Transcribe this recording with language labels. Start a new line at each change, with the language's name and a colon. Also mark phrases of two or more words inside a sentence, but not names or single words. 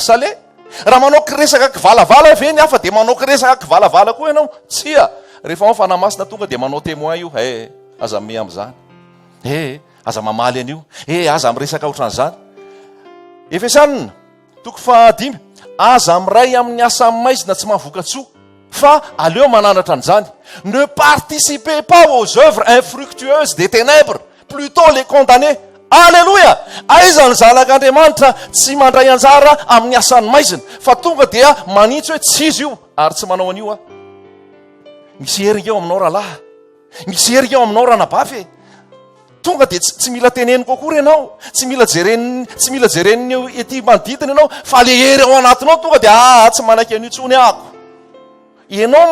Malagasy: salé raha manao resaka kivalavala ve ny hafa dia manao resaka kivalavala koa ianao tsia rehefa ao fanamasina tonga dia manao témoin io aza me am'izany aza mamaly an'io aza miresaka ohatran'izany Efesanina 5 aza miray amin'ny asa maizina tsy mahavoka-tsoa fa aleo mananatra an'izany
French: ne participez pas aux œuvres infructueuses des ténèbres plutôt les condamner
Malagasy: alleluia aiza ny zanak'Andriamanitra tsy mandray anjara amin'ny asany maizina fa tonga dia manitsy hoe tsy izy io ary tsy manao an'io a misy herika eo aminao rahalahy misy herika eo aminao ranabafy tonga dia tsy mila teneniko akory ianao tsy mila jereniny ety manodidina ianao fa le hery ao anatinao tonga dia tsy manaiky an'io tsony ahako ianao